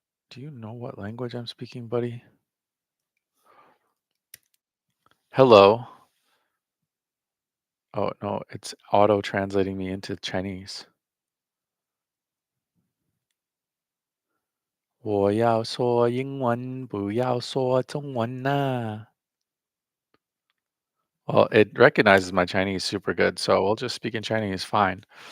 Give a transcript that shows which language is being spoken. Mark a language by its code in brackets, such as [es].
[en] Do you know what language I'm speaking, buddy? Hello. Oh, no, it's auto translating me into Chinese. [zh] 我要说英文，不要说中文呐。 [en] Well, it recognizes my Chinese super good, so we'll just speak in Chinese, fine.